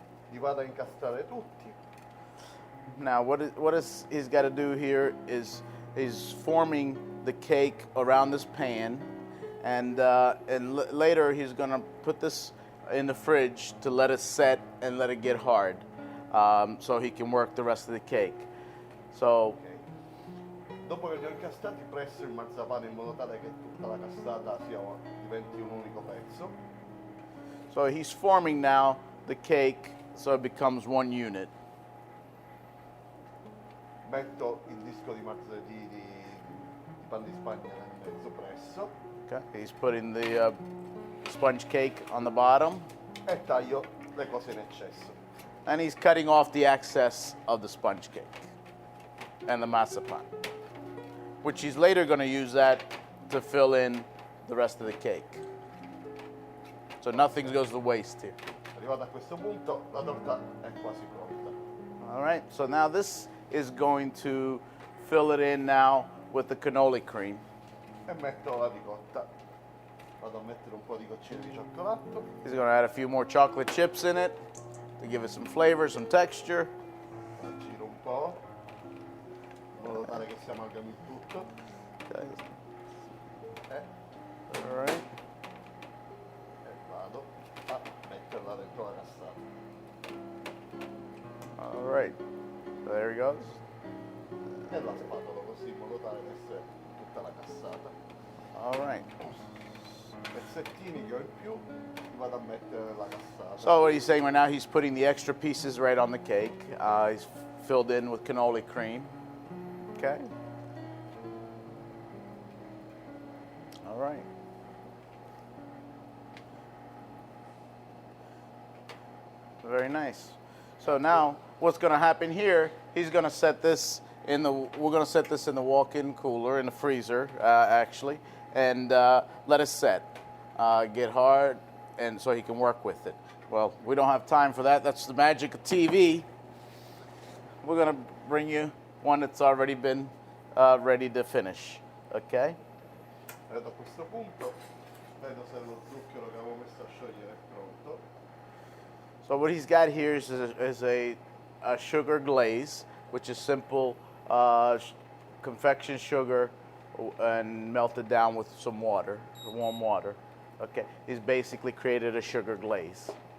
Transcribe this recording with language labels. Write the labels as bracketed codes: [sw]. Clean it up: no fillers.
[it] Li vado a incastrare tutti. [en] Now, he's got to do here is he's forming the cake around this pan, and later he's going to put this in the fridge to let it set and let it get hard, so he can work the rest of the cake. So. Okay. [it] Dopo che li ho incastrati presso il marzapane in modo tale che tutta la cassata diventi un unico pezzo. [en] So he's forming now the cake so it becomes one unit. [it] metto il disco di pan di Spagna nel mezzo presso [en] Okay. He's putting the sponge cake on the bottom, [it] e taglio le cose in eccesso. [en] and he's cutting off the excess of the sponge cake and the masapan, which he's later going to use that to fill in the rest of the cake. So nothing goes to waste here. Arrivato a questo punto la torta è quasi pronta. All right, so now this is going to fill it in now with the cannoli cream. [it] E metto la ricotta. Vado a mettere un po' di goccine di cioccolato. [en] He's going to add a few more chocolate chips in it to give it some flavor, some texture. [it] La giro un po', in modo tale che si amalgami il tutto. [en] Okay. [it] E [en] All right. [it] vado a metterla dentro la cassata. [en] All right. So there he goes. [it] E la spatola così in modo tale che sia tutta la cassata. [en] All right. [it] Pezzettini che ho in più li vado a mettere nella cassata. [en] So what he's saying right now, he's putting the extra pieces right on the cake. He's filled in with cannoli cream. Okay. All right. Very nice. So now, what's going to happen here? He's going to set this in the. We're going to set this in the walk-in cooler, in the freezer, actually, and let it set, get hard, and so he can work with it. Well, we don't have time for that. That's the magic of TV. We're going to bring you one that's already been ready to finish. Okay. [it] Ed a questo punto vedo se lo zucchero che avevo messo a sciogliere è pronto. [en] So what he's got here is a sugar glaze, which is simple confection sugar and melted down with some water, warm water. Okay, he's basically created a sugar glaze.